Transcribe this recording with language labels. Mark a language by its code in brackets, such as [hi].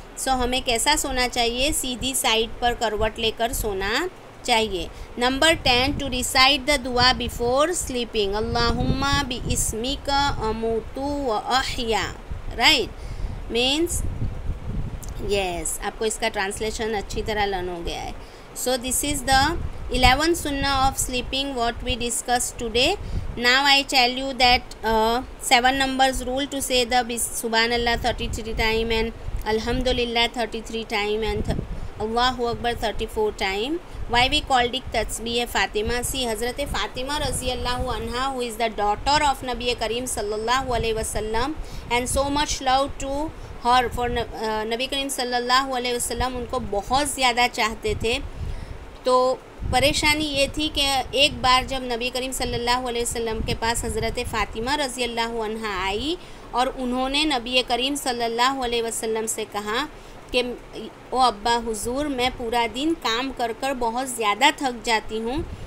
[hi] सो हमें कैसा सोना चाहिए? सीधी साइड पर करवट लेकर सोना चाहिए. [en] Number 10, to recite the दुआ before sleeping. [ar] अल्लाहुम्मा बि इस्मिका अमूतु व अहया. राइट. [hi] मीन्स आपको इसका ट्रांसलेशन अच्छी तरह लर्न हो गया है. [en] So this is the 11 sunnah of sleeping what we discussed today. Now I tell you that 7 numbers rule to say the subhanallah 33 time and alhamdulillah 33 time and Allahu Akbar 34 time. Why we called it Tasbih Fatima? See, Hazrat Fatima Raziyallahu Anha, who is the daughter of Nabi Kareem Sallallahu Alaihi Wasallam, and so much love to her for Nabi Kareem Sallallahu Alaihi Wasallam, [hi] उनको बहुत ज़्यादा चाहते थे। तो परेशानी ये थी कि एक बार जब नबी करीम सल्लल्लाहु अलैहि वसल्लम के पास हज़रत फ़ातिमा रज़ियल्लाहु अन्हा आई और उन्होंने नबी करीम सल्लल्लाहु अलैहि वसल्लम से कहा कि ओ अब्बा हुजूर, मैं पूरा दिन काम कर कर बहुत ज़्यादा थक जाती हूँ।